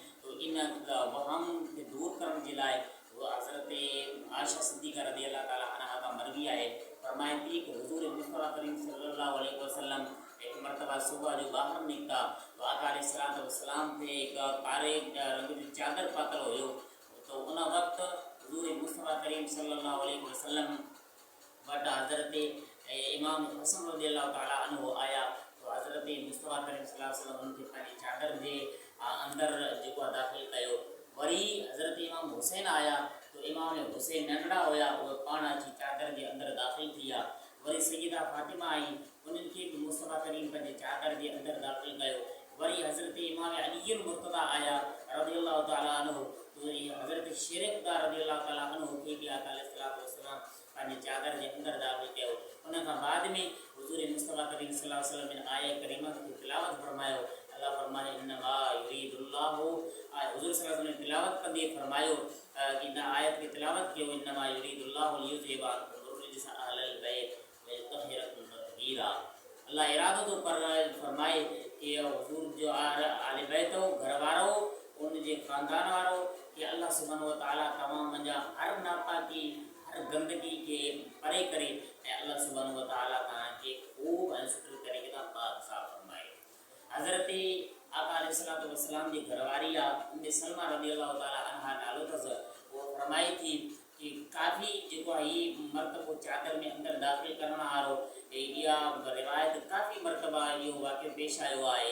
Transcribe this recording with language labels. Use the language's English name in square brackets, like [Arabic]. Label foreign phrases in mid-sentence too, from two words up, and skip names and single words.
[Sindhi] तो इन वहम खे दूर करण जे लाइ उहा हज़रत आयशा सिद्दीक़ा [Arabic] رضي الله تعالى عنها [Sindhi] खां मरवी आहे, फरमाए थी कि हुज़ूर मुस्तफ़ा करीम [Arabic] صلى الله عليه وسلم [Sindhi] हिकु मरतबा सुबुह जो ॿाहिरि निकिता तो आका [Arabic] عليه الصلاة والسلام [Sindhi] ते हिकु कारे रंग जी चादर पातल हुयो। तो उन वक़्तु हुज़ूर मुस्तफ़ा करीम [Arabic] صلى الله عليه وسلم [Sindhi] वटि हज़रत इमाम हसन [Arabic] رضي الله تعالى عنه [Sindhi] आया। तो हज़रत मुस्तफ़ा करीम [Arabic] صلى الله عليه وسلم [Sindhi] उनखे पंहिंजी चादर जे अंदरि जेको आहे दाख़िल कयो। वरी हज़रत इमाम हुसैन आया तो इमाम हुसैन नंढड़ा हुया, उहे पाण अची चादर जे अंदरि दाख़िल थी विया। वरी सैयदा फातिमा आई, उन्हनि खे बि मुस्तफ़ा करीम पंहिंजे चादर जे अंदरि दाख़िल कयो। वरी हज़रत इमाम अली मुर्तज़ा आया [Arabic] رضي الله تعالى عنه, [Sindhi] तो हज़रत शेर ख़ुदा [Arabic] رضي الله تعالى عنه [Sindhi] खे बि आका [Arabic] عليه الصلاة والسلام [Sindhi] पंहिंजे चादर जे अंदरि दाख़िल कयो। उन खां बाद में हुज़ूर मुस्तफ़ा करीम [Arabic] صلى الله عليه وسلم [Sindhi] इन आया करीमा खे तिलावत फरमायो। अल्लाह फरमाए [Arabic] إنما يريد الله, [Sindhi] हुज़ूर [Arabic] صلى الله عليه وسلم [Sindhi] तिलावत कंदे फरमायो कि इन आयत खे तिलावत कयो [Arabic] إنما يريد الله ليذهب عنكم الرجس أهل البيت ويطهركم تطهيرا. [Sindhi] अल्लाह इरादो थो फरमाए कि हुज़ूर जो आले बैत घर वारो उनजे ख़ानदान वारो कि अल्लाह [Arabic] سبحانه وتعالى [Sindhi] तमामु मुंहिंजा हर नापाकी हर गंदगी खे परे करे ऐं अल्लाह [Arabic] سبحانه وتعالى [Sindhi] तव्हांखे ख़ूब ऐं सुठे तरीक़े सां पाक साफ़ फरमाए। हज़रत आका [Arabic] عليه الصلاة والسلام [Sindhi] जी घरवारी आहे उम्मे सलमा [Arabic] رضي الله تعالى عنها [Sindhi] नालो अथसि। उहा फरमाए थी कि काफ़ी जेको आहे हीअ मरतबो चादर में अंदरि दाख़िल करण वारो इहा रिवायत काफ़ी मरतबा इहो वाक़ियो पेश आयो आहे।